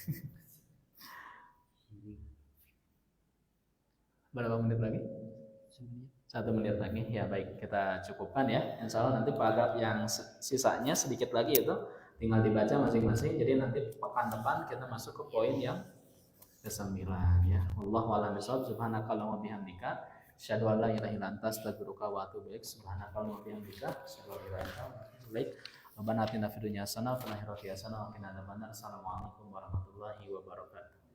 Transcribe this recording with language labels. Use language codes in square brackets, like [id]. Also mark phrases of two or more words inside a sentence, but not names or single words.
[id] Berapa menit lagi? 1 menit lagi. Ya baik, kita cukupkan ya. [ar] إن شاء الله [id] nanti paragraf yang sisanya sedikit lagi itu tinggal dibaca masing-masing. Jadi nanti pekan depan kita masuk ke poin yang ke-9 ya. [ar] والله أعلم بالصواب. سبحانك اللهم بحمدك أشهد أن لا إله إلا أنت أستغفرك وأتوب إليك. سبحانك اللهم بحمدك أشهد أن لا إله إلا أنت أستغفرك وأتوب إليك. ربنا آتنا في الدنيا حسنة وفي الآخرة حسنة وقنا عذاب النار. السلام عليكم ورحمة الله وبركاته.